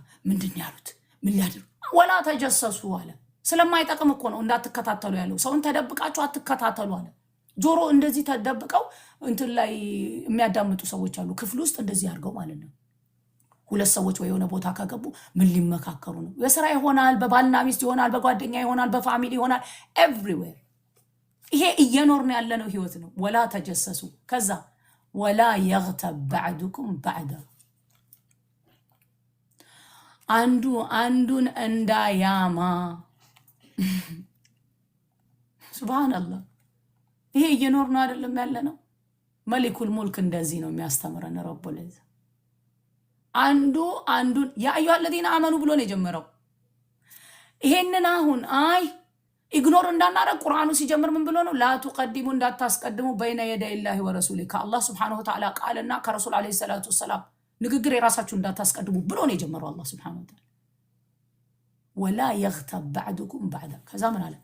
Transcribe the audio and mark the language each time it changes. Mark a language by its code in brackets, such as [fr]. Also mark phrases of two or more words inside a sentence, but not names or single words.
[am] ምንድነው ያሉት ምን ሊያደርጉ [ar] ولا تجسسوا [am] አለ ስለማይጠቅም እኮ ነው እንዳትከታተሉ ያለው ሰውን ተደብቃችሁ አትከታተሉ አለ ጆሮ እንደዚህ ተደብቀው እንትን ላይ የሚያዳምጡ ሰዎች አሉ ክፍል ውስጥ እንደዚህ አድርገው ማለት ነው ሁለት ሰዎች ወይ የሆነ ቦታ ካገቡ ምን ሊመካከሩ ነው በስራ ይሆናል በባልና ሚስት ይሆናል በጓደኛ ይሆናል በፋሚሊ ይሆናል ኤቭሪዌር ይሄ እየኖርን ያለነው ህይወት ነው [ar] ولا تجسسوا [am] ከዛ [ar] ولا يغتب بعضكم بعضا [am] አንዱን እንዳያማ ሱብሃንአላህ ይሄ እየኖርን ነው አይደለም ያለነው [ar] مليك الملك [am] እንደዚህ ነው የሚያስተምረን [ar] رب العزة [am] አንዱን [ar] يا أيها الذين آمنوا [am] ብሎ ነው የጀመረው ይሄንን አሁን ኢግኖር እንዳናረግ ቁርአኑ ሲጀምር ምን ብሎ ነው? [ar] لا تقدموا [am] እንዳታስቀድሙ [ar] بين يدي الله ورسوله [am] ከአላህ [ar] سبحانه وتعالى [am] ቃልና ከረሱል [ar] عليه الصلاة والسلام [am] ንግግር የራሳችሁ እንዳታስቀድሙ ብሎ ነው የጀመረው አላህ [ar] سبحانه وتعالى። ولا يغتب بعضكم بعضا [am] ከዛ ምን አለ?